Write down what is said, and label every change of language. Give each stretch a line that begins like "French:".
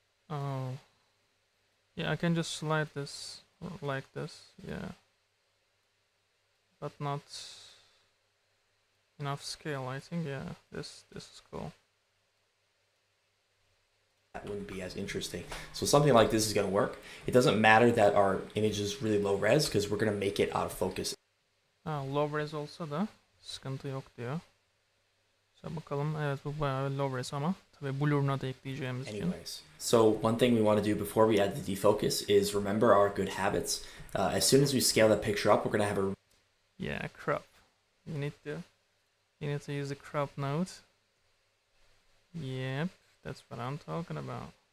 English: Oh, yeah, I can just slide this like this, yeah, but not enough scale. I think, yeah, this is cool. wouldn't be as interesting. So something like this is going to work. It doesn't matter that our image is really low res because we're going to make it out of focus.
Turkish: Low res olsa da sıkıntı yok diyor. So bakalım, evet bu bayağı low res ama tabii blur'una da ekleyeceğimiz için.
English: Anyways, so one thing we want to do before we add the defocus is remember our good habits. As soon as we scale that picture up, we're going to have a Crop. You need to use the crop node. Yep, that's what I'm talking about.